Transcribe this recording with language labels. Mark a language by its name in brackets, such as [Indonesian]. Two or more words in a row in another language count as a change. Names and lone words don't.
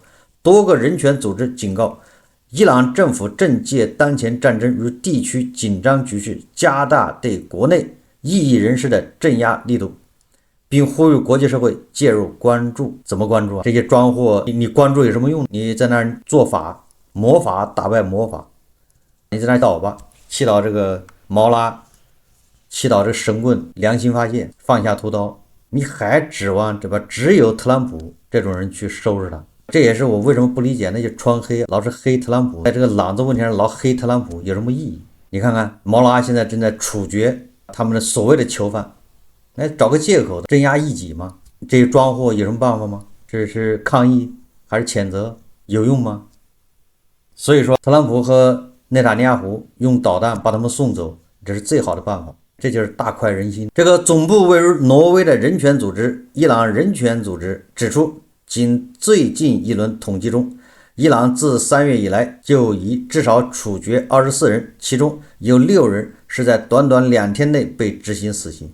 [Chinese] 多個人權組織警告，伊朗政府正借當前戰爭與地區緊張局勢，加大對國內異議人士的鎮壓力度，並呼籲國際社會介入關注。怎麼關注啊？這些裝貨你關注有什麼用？你在那兒做法，魔法打敗魔法，你在那兒禱吧，祈禱這個毛拉，祈禱這個神棍良心發現，放下屠刀。你還指望对吧？只有特朗普這種人去收拾他。這也是我為什麼不理解那些穿黑老是黑特朗普，在這個朗子問題上老黑特朗普有什麼意義？你看看毛拉現在正在處決他們的所謂的囚犯，來找個借口鎮壓異己嗎？這些裝貨有什麼辦法嗎？這是抗議還是譴責？有用嗎？所以說特朗普和內塔尼亞胡用導彈把他們送走，這是最好的辦法，這就是大快人心。這個總部位於挪威的人權組織伊朗人權組織指出，僅最近一輪統計中，伊朗自3月以來就已至少處決24人，其中有6人是在短短2天內被執行死刑。